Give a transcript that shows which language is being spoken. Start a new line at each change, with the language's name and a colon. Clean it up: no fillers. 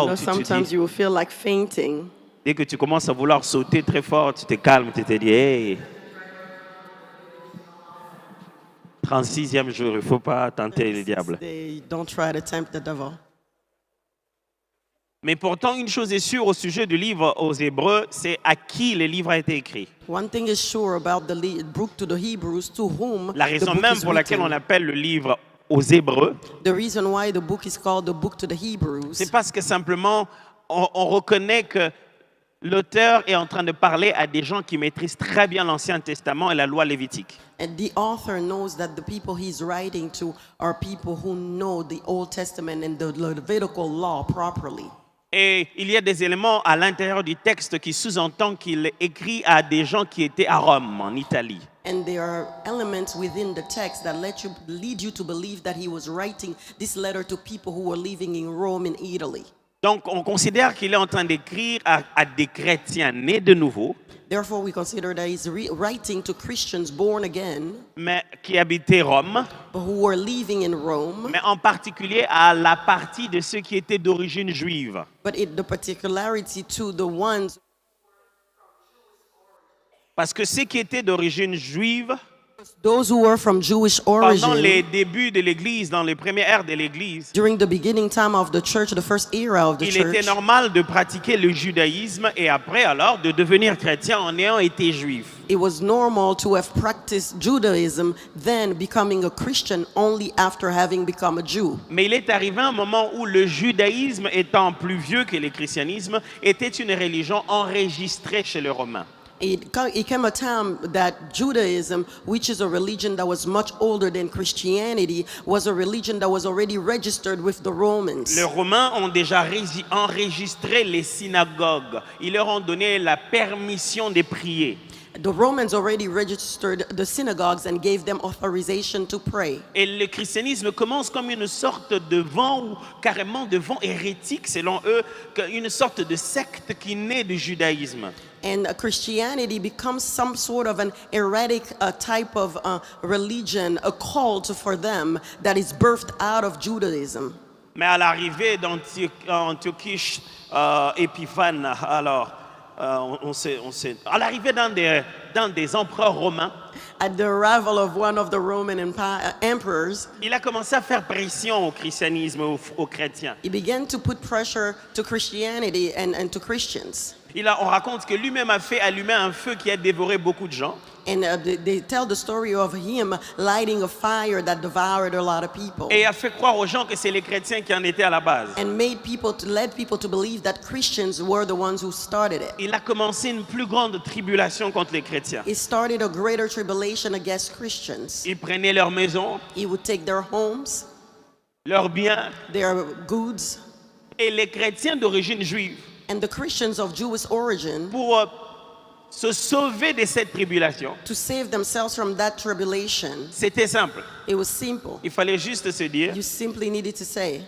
English: You know, sometimes you will feel like fainting.
French: Dès que tu commences à vouloir sauter très fort, tu te calmes, tu te dis, hey, 36e jour, il ne faut pas tenter le diable.
English: Don't try to tempt the devil.
French: Mais pourtant, une chose est sûre au sujet du livre aux Hébreux, c'est à qui le livre a été écrit.
English: One thing is sure about the book to the Hebrews, to whom
French: la raison
English: the book
French: même
English: is
French: pour laquelle
English: written.
French: On appelle le livre aux Hébreux,
English: the reason why the book is called the book to the Hebrews,
French: c'est parce que simplement, on reconnaît que l'auteur est en train de parler à des gens qui maîtrisent très bien l'Ancien Testament et la loi lévitique.
English: And the author knows that the people he's writing to are people who know the Old Testament and the Levitical law properly.
French: Et il y a des éléments à l'intérieur du texte qui sous-entendent qu'il écrit à des gens qui étaient à Rome, en Italie.
English: And there are elements within the text that lead you to believe that he was writing this letter to people who were living in Rome and Italy.
French: Donc, on considère qu'il est en train d'écrire à des chrétiens nés de nouveau,
English: Therefore, we consider that he's writing to Christians born again,
French: mais qui habitaient Rome,
English: but who were living in Rome.
French: mais en particulier à la partie de ceux qui étaient d'origine juive.
English: But the particularity to the ones,
French: Parce que ceux qui étaient d'origine juive,
English: those who were from Jewish
French: pendant
English: origin,
French: les débuts de l'Église, dans les premières ères de l'Église,
English: during the beginning time of the church, the first era of the
French: il
English: church,
French: était normal de pratiquer le judaïsme et après alors de devenir chrétien en ayant été juif.
English: it was normal to have practiced Judaism, then becoming a Christian only after having become a Jew.
French: Mais il est arrivé un moment où le judaïsme, étant plus vieux que le christianisme, était une religion enregistrée chez les Romains.
English: It came a time that Judaism, which is a religion that was much older than Christianity, was a religion that was already registered with the Romans.
French: Les Romains ont déjà enregistré les synagogues. Ils leur ont donné la permission de prier.
English: The Romans already registered the synagogues and gave them authorization to pray.
French: Et le christianisme commence comme une sorte de vent, ou carrément de vent hérétique selon eux, une sorte de secte qui naît du judaïsme.
English: And Christianity becomes some sort of an erratic type of religion, a cult for them that is birthed out of Judaism.
French: Mais à l'arrivée d'Antiochus Épiphane, alors, à l'arrivée dans des empereurs romains,
English: At the arrival of one of the Roman emperors,
French: il a commencé à faire pression au christianisme, aux chrétiens.
English: he began to put pressure to Christianity and to Christians.
French: On raconte que lui-même a fait allumer un feu qui a dévoré beaucoup de gens.
English: And they tell the story of him lighting a fire that devoured a lot of people.
French: Et a fait croire aux gens que c'est les chrétiens qui en étaient à la base.
English: And led people to believe that Christians were the ones who started it.
French: Il a commencé une plus grande tribulation contre les chrétiens.
English: It started a greater tribulation against Christians.
French: Il prenait leurs maisons,
English: He would take their homes,
French: leurs biens,
English: their goods,
French: et les chrétiens d'origine juive,
English: and the Christians of Jewish origin,
French: pour se sauver de cette tribulation.
English: to save themselves from that tribulation.
French: C'était simple.
English: It was simple.
French: Il fallait juste se dire,
English: You simply needed to say,